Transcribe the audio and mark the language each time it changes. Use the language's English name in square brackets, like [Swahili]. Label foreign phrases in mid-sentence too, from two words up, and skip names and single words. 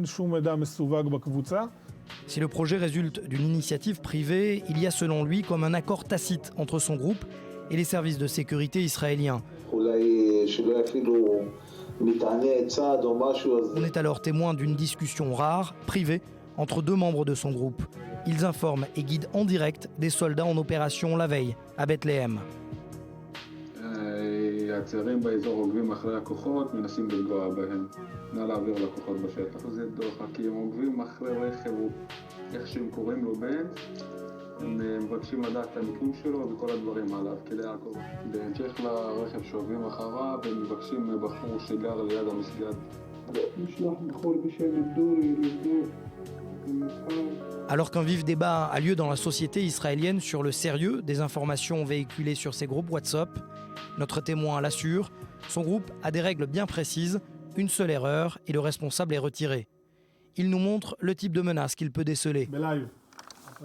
[French] Si le projet résulte d'une initiative privée, il y a selon lui comme un accord tacite entre son groupe et les services de sécurité israéliens. On est alors témoin d'une discussion rare, privée, entre 2 membres de son groupe. Ils informent et guident en direct des soldats en opération la veille, à Bethléem. [Hebrew] הצעירים באזור עוקבים אחרי הכוחות, מנסים לפגוע בהם. נא להעביר לכוחות בשטח. זה דוחה, כי הם עוקבים אחרי רכב, איך שהם קוראים לו בן, הם מבקשים לדעת את המיקום שלו וכל הדברים עליו, כדי לעקוב. בהמשך לרכב שעוקבים אחריו, הם מבקשים בחור שגר ליד המסגד. לשלוח בחור בשם דורי לבדוק. [French] Alors qu'un vif débat a lieu dans la société israélienne sur le sérieux des informations véhiculées sur ces groupes WhatsApp, notre témoin l'assure, son groupe a des règles bien précises, une seule erreur et le responsable est retiré. Il nous montre le type de menace qu'il peut déceler.